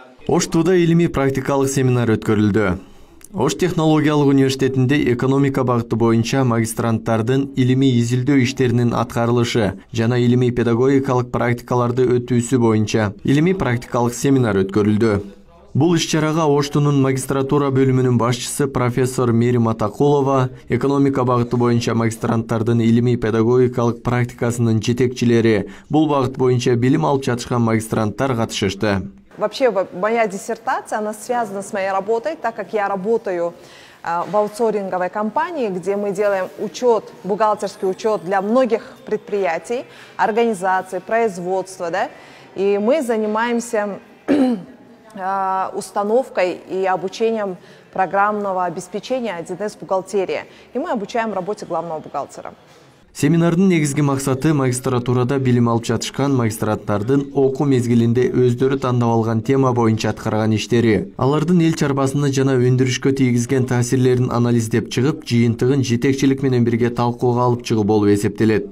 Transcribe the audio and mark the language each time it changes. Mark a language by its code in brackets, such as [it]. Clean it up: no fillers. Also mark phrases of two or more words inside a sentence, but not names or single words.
[ky] Ош Тууда илимий практикалык семинар өткөрүлдү. Ош технологиялык университетинде экономика багыты боюнча магистранттардын илимий изилдөө иштеринин аткарылышы жана илимий педагогикалык практикаларды өтүүсү боюнча илимий практикалык семинар өткөрүлдү. Бул иш-чарага Оштунун магистратура бөлүмүнүн башчысы профессор Мерим Атакулова, экономика багыты боюнча магистранттардын илимий педагогикалык практикасынын жетекчилери, бул багыт боюнча билим алып жатышкан магистранттар катышышты. [ru] Вообще, моя диссертация, она связана с моей работой, так как я работаю в аутсорсинговой компании, где мы делаем учет, бухгалтерский учет для многих предприятий, организаций, производства, да, и мы занимаемся установкой и обучением программного обеспечения 1С бухгалтерия, и мы обучаем работе главного бухгалтера. [ky] Семинардын негизги максаты магистратурада билим алып жатышкан магистранттардын окуу мезгилинде өздөрү тандап алган тема боюнча аткарган иштери, алардын эл чарбасына жана өндүрүшкө тийгизген таасирлерин анализдеп чыгып, жыйынтыгын жетекчилик менен бирге талкууга алып чыгуу болуп эсептелет.